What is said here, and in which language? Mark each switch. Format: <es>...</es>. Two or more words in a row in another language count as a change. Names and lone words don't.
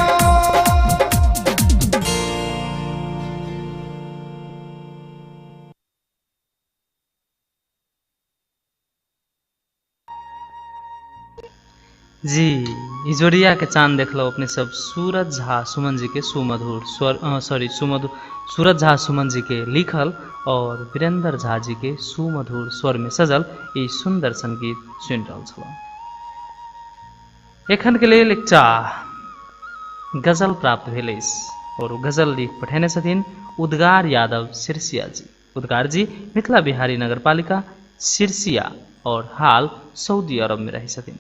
<mai>जी इजोरिया के चांद देख लो अपने सब सूरज झा सुमन जी के सुमधुर स्वर सूरज झा सुमन जी के लिखल और वीरेंद्र झा जी के सुमधुर स्वर में सजल ये सुंदर संगीत सुन रहल छलौ। एखन के लेल एकटा गजल प्राप्त भेल और गजल लिख पठेने छथिन उद्गार यादव सिरसिया जी। उद्गार जी मिथिला बिहारी नगरपालिका सिरसिया और हाल सऊदी अरब में रही छथिन।</mai>